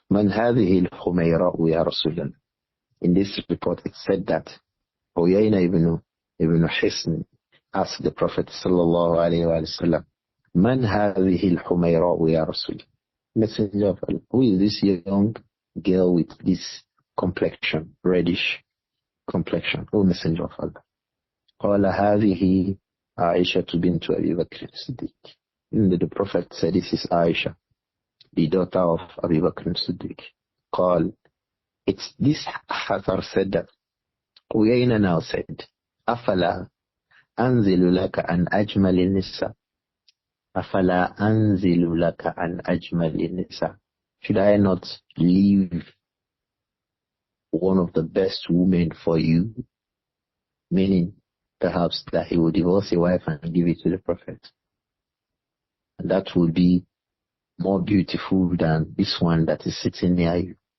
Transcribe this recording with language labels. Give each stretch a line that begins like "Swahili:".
Arabic: Man hadhihi al-Humayra ya Rasulullah.
English: In this report it said that Uyayna ibn Hisn asked the Prophet sallallahu alayhi wa sallam, Man hadhihi al-Humayra ya Rasulullah. Messenger of Allah, who is this young girl with this complexion, reddish complexion? O Messenger of Allah.
Arabic: قال هذه عائشة بنت أبي بكر الصديق.
English: The Prophet said, this is Āishah, the daughter of Abu Bakr as-Siddiq. قال, it's this Hathar said that Uyayna now said,
Arabic: أفلا أنزل لك أن أجمل النساء. أَفَلَا أَنزِلُ لَكَ عَنْ أَجْمَلِ النِّسَاءِ.
English: Should I not leave one of the best women for you? Meaning, perhaps that he would divorce a wife and give it to the Prophet. And that would be more beautiful than this one that is sitting near you.